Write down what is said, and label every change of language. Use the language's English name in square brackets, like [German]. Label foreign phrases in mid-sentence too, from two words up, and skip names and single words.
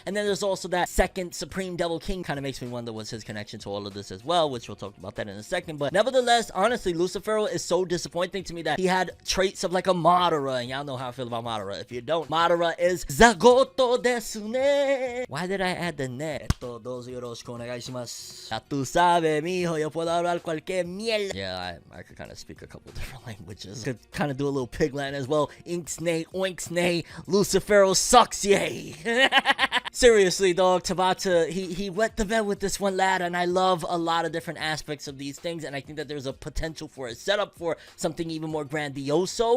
[English] And then there's also that second Supreme Devil King. Kind of makes me wonder what's his connection to all of this as well, which we'll talk about that in a second. But nevertheless, honestly, Lucifero is so disappointing to me that he had traits of like a Madara, and y'all know how I feel about Madara. If you don't, Madara is Zagoto [Japanese] ですね. [English] Why did I add the ne? Todos [Japanese] よろしくお願いします. [Spanish] Ya tu sabe, mijo, yo puedo hablar cualquier mierda. [English] Yeah, I could kind of speak a couple different languages. Could kind of do a little pigland as well. Inksnay, oinksnay, Lucifero sucks, yay. Seriously, dog, Tabata, he wet the bed with this one lad, and I love a lot of different aspects of these things, and I think that there's a potential for a setup for something even more grandioso.